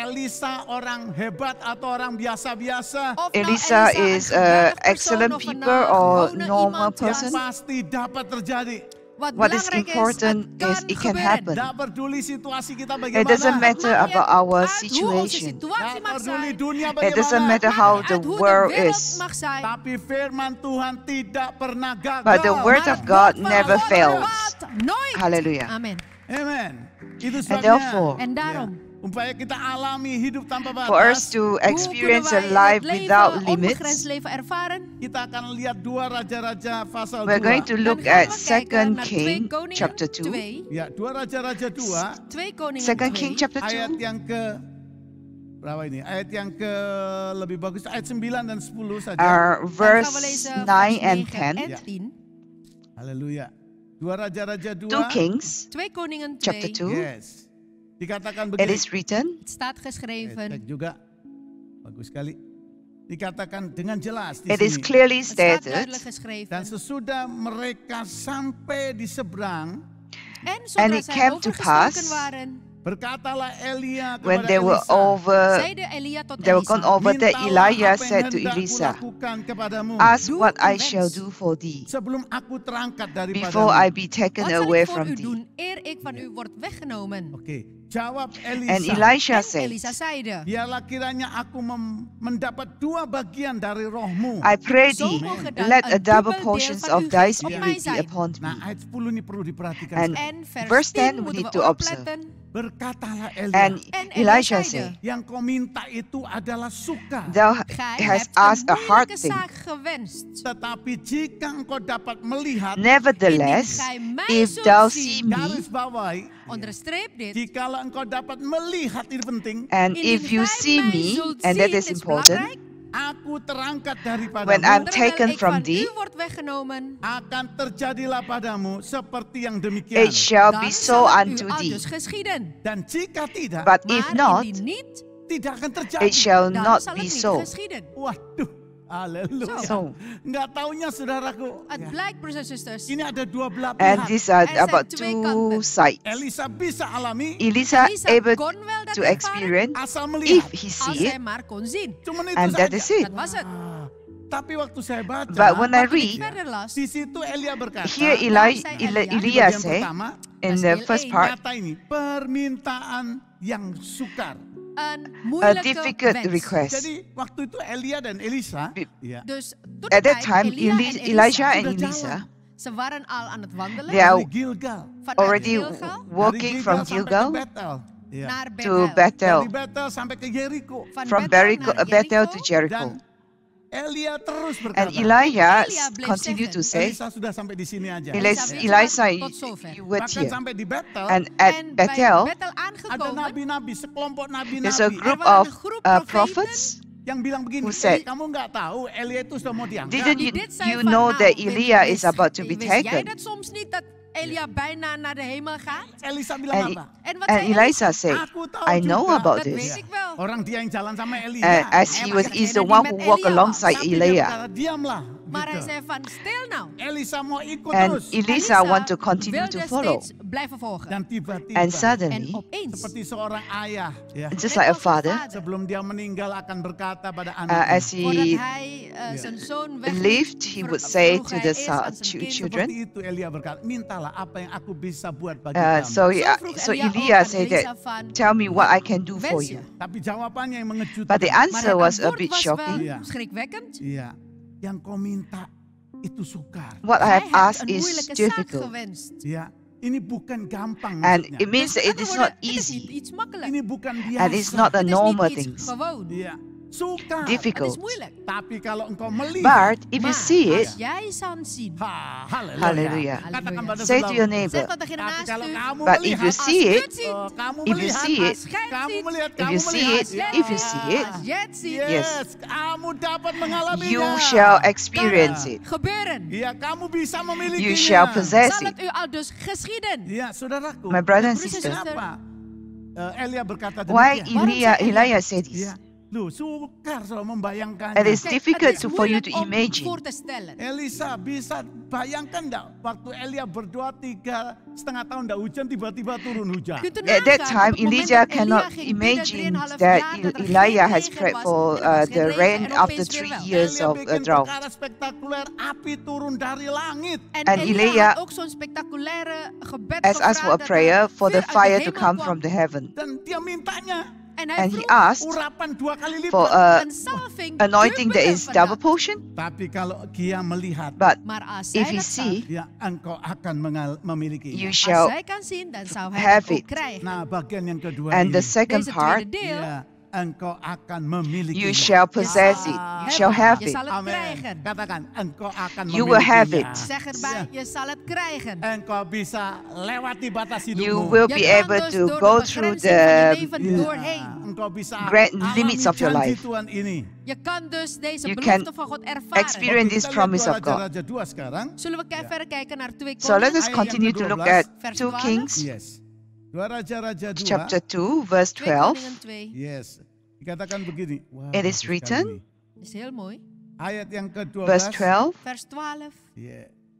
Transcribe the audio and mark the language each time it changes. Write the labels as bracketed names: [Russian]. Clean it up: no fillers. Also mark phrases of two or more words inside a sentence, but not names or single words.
[Indonesian] Elisa orang hebat atau orang biasa-biasa. [Dutch] of nou Elisa een is geweldig persoon [English] excellent [Dutch] of een [English] people or [Dutch] gewone [English] normal [Dutch] iemand was. [English] person. [Indonesian] Pasti dapat terjadi. [English] What is important is it can happen. [Indonesian] Tidak peduli situasi kita [English] It doesn't [Indonesian] bagaimana. [English] matter about our situation. [Indonesian] Tidak peduli dunia [English] It doesn't [Indonesian] bagaimana. [English] matter how the world is. [Indonesian] Tapi firman Tuhan tidak pernah gagal. [English] But the word of God never fails. Hallelujah. Amen. [Indonesian] Amen. Itu [English] And [Indonesian] sebabnya. [English] therefore, [Dutch] En daarom, [Indonesian] Upaya kita alami hidup tanpa batas. [English] for us to experience a life without [Dutch] onbegrensd [English] limits, [Dutch] leven ervaren. [Indonesian] Kita akan lihat dua raja-raja pasal [English] we're going 2. to look [Dutch] Dan gaan [English] at [Dutch] we kijken 2 naar [English] King [Dutch] 2 Koningen [English] chapter 2. 2. [Indonesian] Ya, dua raja-raja 2 [Dutch] 2 Koningen [English] 2 King 2. chapter [Indonesian] ayat 2, yang ke berapa ini? Ayat yang ke lebih bagus ayat 9 dan 10 saja. [English] are [Dutch] Dan [English] verse [Dutch] gaan we lezen [English] 9 and [Dutch] vers [English] 10. [Dutch] 9 Ja. en 10. [Indonesian] Haleluya. Dua raja-raja 2. [English] 2 Kings [Dutch] 2 Koningen 2. [English] chapter 2. [Indonesian] Yes. Dikatakan [English] It [Indonesian] begini. [English] is written, [Dutch] Het staat [Indonesian] Cek [Dutch] geschreven. [Indonesian] juga. Bagus sekali. Dikatakan dengan jelas di [English] it is [Indonesian] sini. [English] clearly [Dutch] Het staat [English] stated, [Dutch] duidelijk [Indonesian] Dan [Dutch] geschreven. [Indonesian] sesudah mereka sampai di seberang, [Dutch] En [English] And [Dutch] zodra [English] it [Dutch] zij [English] came to [Dutch] overgestoken [English] pass [Dutch] waren, [Indonesian] berkatalah Elia [English] when [Indonesian] kepada [English] they were [Indonesian] Elisa, [English] over, [Dutch] zeide Elia tot [English] they were gone [Dutch] Elisa, [English] over that [Indonesian] "Mintalah [English] Elijah [Indonesian] apa yang [English] said to [Indonesian] hendak [English] Elisa, [Indonesian] kulakukan kepadamu [English] ask [Dutch] Doe [English] what [Dutch] uw [English] I [Dutch] wens. [English] shall do for thee [Indonesian] sebelum aku terangkat daripadamu." [English] before I be taken [Dutch] wat zal [English] away [Dutch] ik voor [English] from [Dutch] u [English] thee. [Dutch] doen eer ik van u word weggenomen? [Indonesian] Oke, jawab [English] And [Indonesian] Elisa, [English] Elisha [Dutch] En [English] said, [Dutch] Elisa zeide, [Indonesian] biarlah kiranya aku mendapat 2 bagian dari rohmu. [English] I pray [Dutch] Zo [English] thee, [Dutch] moge dan [English] let a [Dutch] een [English] double [Dutch] dubbel deel [English] portions [Dutch] van [English] of [Dutch] uw [English] thy [Dutch] geest op mij [English] spirit be [Dutch] zijn. [English] upon [Indonesian] Nah, [English] me. [Indonesian] ayat 10 ini perlu diperhatikan. [English] And [Indonesian] sekali. [Dutch] En vers [English] verse 10 [Dutch] 10 we moeten [English] need [Dutch] we [English] to observe. [Dutch] opletten. [Indonesian] Berkatalah Elia, [English] And [Dutch] En [English] Elisha [Dutch] zeide, [English] said, [Indonesian] yang kau minta itu adalah suka. [English] thou [Dutch] Gij [English] hast [Dutch] hebt [English] asked [Dutch] een [English] a hard [Dutch] moeilijke [English] thing. [Dutch] zaak gewenst. [Indonesian] Tetapi jika engkau dapat melihat, [English] Nevertheless, [Dutch] Indien gij mij [English] if [Dutch] zult [English] thou [Dutch] zien, [English] see me, [Indonesian] garis bawahi, [Dutch] onderstreep dit. [Indonesian] jikalau engkau dapat melihat, ini penting, [English] and [Dutch] Indien [English] if you [Dutch] gij [English] see [Dutch] mij [English] me, [Dutch] zult [English] and that [Dutch] zien, [English] is [Dutch] dit is [English] important, [Dutch] belangrijk, [Indonesian] aku terangkat daripadamu, [English] when I'm [Dutch] terwijl [English] taken [Dutch] ik [English] from [Dutch] van [English] thee, [Dutch] u word weggenomen, [Indonesian] akan terjadilah padamu seperti yang demikian. [English] it shall [Dutch] dan [English] be so [Dutch] zal het [English] unto [Dutch] u al [English] thee. [Dutch] dus geschieden. [Indonesian] Dan jika tidak, [English] But if [Dutch] Maar [English] not, [Dutch] indien niet, [Indonesian] tidak akan terjadi. [English] it shall [Dutch] dan [English] not [Dutch] zal [English] be [Dutch] het niet [English] so. [Dutch] geschieden. [Indonesian] Waduh, haleluya. [English] So, [Indonesian] Nggak taunya saudaraku, [Dutch] Het [Indonesian] ya, [Dutch] blijkt, broers en zusters, [Indonesian] ini ada 2 belah [English] and [Indonesian] pihak. [English] these are [Dutch] Er zijn [English] about [Dutch] twee [English] 2 [Dutch] kanten. [English] sides. [Indonesian] Elisa bisa alami [English] Elisa [Dutch] Elisa [English] able [Dutch] kon wel dat [English] to [Dutch] ervaren [English] experience [Indonesian] asal [English] if [Indonesian] melihat. [English] he [Dutch] als [English] see [Dutch] hij [English] it, [Dutch] maar kon zien. [Indonesian] Cuman itu [English] and that [Indonesian] saja. [English] is it. [Dutch] Dat was het. [Indonesian] Tapi waktu saya baca, [English] But when I [Dutch] Maar toen ik [English] read, [Dutch] verder las, [Indonesian] di situ Elia berkata, [English] here [Indonesian] di [English] Elijah [Indonesian] bagian [English] say [Indonesian] pertama, [English] in the first part, [Indonesian] kata ini, permintaan yang sukar. [Dutch] een [English] a [Dutch] moeilijke [English] difficult [Dutch] wens. [English] request. [Indonesian] Jadi waktu itu Elia dan Elisa, Be- ya, [Dutch] Dus toen [English] At [Dutch] de [English] that [Dutch] tijd, [English] time, [Dutch] Elia en [English] Elijah and [Indonesian] sudah [Dutch] Elisa, ze waren al aan het wandelen [English] They are [Indonesian] dari Gilgal, [Dutch] vanuit [English] already [Dutch] Gilgal [English] walking [Indonesian] dari [English] from [Indonesian] sampai ke [English] Gilgal [Indonesian] Bethel, ya. [Dutch] naar [English] to [Dutch] Bethel. [English] Bethel, [Indonesian] Dari Bethel sampai ke Jericho. [English] from Bethel to Jericho. [Indonesian] Dan Elia terus [English] And [Indonesian] berkata, [English] Elijah [Dutch] Elia bleef [English] continued to [Dutch] zeggen, [English] say, [Indonesian] Elisa sudah sampai di sini aja. [English] Elijah, [Dutch] tot zover. [English] you were [Indonesian] Bahkan [English] here. [Indonesian] sampai di Bethel, [English] And at [Dutch] En bij [English] Bethel, [Dutch] Bethel [Indonesian] ada [Dutch] aangekomen, [Indonesian] nabi-nabi, sekelompok [English] there's a [Indonesian] nabi-nabi [English] group [Dutch] waren [English] of [Dutch] een groep [English] prophets. [Indonesian] yang bilang begini, [English] who said, [Indonesian] kamu nggak tahu Elia itu sudah mau diangkat. [English] Didn't [Dutch] die dit zei [English] you [Dutch] van, [English] know [Dutch] nou, [English] that Elia is about to be [Dutch] wist jij [English] taken? [Dutch] dat soms niet, dat Elia bijna naar de hemel gaat? [Indonesian] Elisa bilang [English] And, [Indonesian] apa? [Dutch] En wat [English] and [Dutch] zei [English] Elijah said, [Indonesian] Aku tahu [English] I know [Indonesian] juga. [English] about [Dutch] Dat weet [English] this. [Dutch] ik wel. [Indonesian] Orang dia yang jalan sama Elia. [English] As he was, is the one who walked alongside [Indonesian] Tapi dia [English] Elijah. [Indonesian] berkata, diamlah. [Dutch] Maar hij [Indonesian] gitu. [Dutch] zei van, stil nou. [Indonesian] Elisa mau ikut [English] And [Indonesian] terus. [English] Elisa want to continue [Dutch] wilde [English] to follow. [Dutch] steeds blijven volgen. [Indonesian] Dan tiba-tiba, [English] And [Dutch] En [English] suddenly, [Dutch] opeens, [Indonesian] seperti seorang ayah, ya, [English] just [Dutch] net [English] like a [Dutch] als een [English] father, [Indonesian] sebelum dia meninggal akan berkata pada [English] as [Indonesian] anaknya. [Dutch] voordat [English] he [Dutch] hij zijn zoon wegliet, [English] lived, he would say [Dutch] vroeg [English] to [Dutch] hij [English] the [Dutch] eerst aan zijn kind, [English] children. [Indonesian] Seperti itu Elia berkata, mintalah apa yang aku bisa buat bagi [English] So, [Indonesian] kamu. [Dutch] Zo vroeg Elia ook [English] Elijah [Dutch] aan [English] said [Dutch] Elisa [English] that, [Dutch] van, [English] tell me what I can do for [Dutch] wens je? [English] you. [Indonesian] Tapi jawabannya yang mengejutkan. [English] But the [Dutch] Maar [English] answer [Dutch] het [English] was a [Dutch] antwoord [English] bit [Dutch] was [English] shocking. [Dutch] wel [Indonesian] Iya. [Dutch] schrikwekkend. [Indonesian] Iya, yang kau minta itu sukar. [English] What I [Dutch] Hij [English] have [Dutch] hebt [English] asked [Dutch] een [English] is [Dutch] moeilijke zaak [English] difficult. [Dutch] gewenst. [Indonesian] Ya, ini bukan gampang [English] And [Indonesian] maksudnya. [English] it means that [Dutch] Dus [English] it is [Dutch] met [English] not [Dutch] andere woorden, het is niet [English] easy. [Dutch] iets makkelijk. [Indonesian] Ini bukan biasa. [English] And it's not a [Dutch] Het is [English] normal [Dutch] niet iets [English] thing. [Dutch] gewoon. [Indonesian] Iya, sukar. [Dutch] Het is [English] Difficult. [Dutch] moeilijk. [Indonesian] Tapi kalau engkau melihat, [English] But if you [Dutch] Maar [English] see it, [Dutch] als jij zou zien, [Indonesian] haleluya. [English] Hallelujah. [Indonesian] Katakan pada [English] say to [Indonesian] sebelah. [English] your [Dutch] zeg [English] neighbor, [Dutch] dat degene [Indonesian] Tapi [Dutch] naast [Indonesian] kalau [Dutch] u. [Indonesian] kamu [English] but if [Indonesian] melihat, [English] you see it, [Indonesian] kamu [English] if you [Indonesian] melihat, [English] see it, [Dutch] Als jij het [Indonesian] kamu [Dutch] ziet, [Indonesian] melihat, [English] if [Indonesian] kamu [English] you see [Indonesian] melihat. [English] it, if you see it, [Dutch] als jij het ziet, [Indonesian] Yes, kamu dapat mengalaminya. [English] you shall [Dutch] kan [English] experience [Dutch] het [English] it. [Dutch] gebeuren. [Indonesian] Iya, kamu bisa memilikinya. [English] You shall possess [Dutch] Zal [English] it. [Dutch] het u al dus geschieden? [Indonesian] Iya, saudaraku. [English] My brother and [Dutch] Broers en [English] sister, [Dutch] zusters, [Indonesian] Kenapa Elia berkata [English] why [Indonesian] demikian? [English] Elijah said this? [Indonesian] Iya, Loh, sukar so [English] It [Indonesian] membayangkannya. [English] is [Dutch] Kijk, [English] difficult [Dutch] het is [English] for you [Dutch] moeilijk [English] to [Dutch] om [English] imagine. [Dutch] voor te stellen. [Indonesian] Elisa bisa bayangkan enggak waktu Elia berdoa 3,5 tahun enggak hujan, tiba-tiba turun hujan. [Dutch] Kunt u [English] At that [Dutch] nagaan, [English] time, [Dutch] op het moment [English] Elijah [Dutch] dat Elia [English] cannot [Dutch] ging bidden, [English] imagine [Dutch] 3,5 [English] that [Dutch] jaar, dat er geen [English] Elijah has [Dutch] regen [English] prayed [Dutch] was. [English] for [Dutch] Er was geen [English] the [Dutch] regen [English] rain [Dutch] en [English] after [Dutch] opeens weer [English] 3 [Dutch] wel. [English] years [Indonesian] Elia [English] of [Indonesian] bikin [English] drought. [Indonesian] perkara spektakuler, api turun dari langit. [Dutch] En [English] And [Dutch] Elia Elia had ook zo'n spectaculaire gebed [English] Has asked for a [Dutch] gevraagd dat [English] prayer [Dutch] er [English] for the [Dutch] vuur uit de [English] fire to [Dutch] hemel [English] come [Dutch] kwam. [English] from the heaven. [Indonesian] Dan dia mintanya [Dutch] En hij [English] And he [Dutch] vroeg [English] asked [Indonesian] urapan 2 kali [English] for [Indonesian] lipat. [Dutch] een salving [English] anointing that [Dutch] dubbele [English] is double [Dutch] vandaag. [English] portion. [Indonesian] Tapi kalau dia melihat, [English] But [Dutch] Maar als [English] if [Dutch] zij [English] he [Dutch] dat zag, [English] see, [Indonesian] ya engkau akan memiliki. [English] you [Dutch] als [English] shall [Dutch] zij kan zien, dan zou hij [English] have [Dutch] het ook [English] it. [Dutch] krijgen. [Indonesian] Nah, bagian yang kedua [English] and the [Indonesian] ini. [English] second [Dutch] Deze [English] part, [Dutch] tweede deel, [Indonesian] Ya, engkau akan memiliki. [English] you shall possess it. You shall have [Dutch] je [English] it. [Dutch] zal het Amen. krijgen. [Indonesian] Katakan, engkau akan [English] You will have [Indonesian] memilikinya. [English] it. [Dutch] Zeg erbij, je zal het krijgen. [Indonesian] Engkau bisa lewati batas [English] You [Indonesian] hidupmu. [English] will [Dutch] Je [English] be [Dutch] kan [English] able [Dutch] dus [English] to [Dutch] door [English] go [Dutch] de [English] through [Dutch] begrenzing van je [English] the [Dutch] leven [Indonesian] Ya, [Dutch] doorheen. [Indonesian] engkau bisa [English] great [Indonesian] alami [English] limits of your [Indonesian] janji [English] life. [Indonesian] Tuhan ini. [Dutch] Je kan dus deze [English] You [Dutch] belofte [English] can [Dutch] van God ervaren. [English] experience this [Indonesian] Kita lihat [English] promise of God. [Indonesian] Raja-Raja 2 sekarang. [Dutch] Zullen we verder kijken naar 2 [English] So let us [Dutch] Koningen, [English] continue to look at 2 Kings [Indonesian] Yes. 2 Raja-Raja 2. [English] chapter 2 verse [Dutch] 2 [English] 12. [Dutch] Koningen 2. [English] Yes. [Indonesian] Dikatakan begini. Wow, [English] It is [Indonesian] bagus [English] written, [Indonesian] sekali ini. [Dutch] Is heel mooi. [Indonesian] Ayat yang ke-12. [English] Verse 12. [Dutch] Vers 12. [Indonesian] Ya.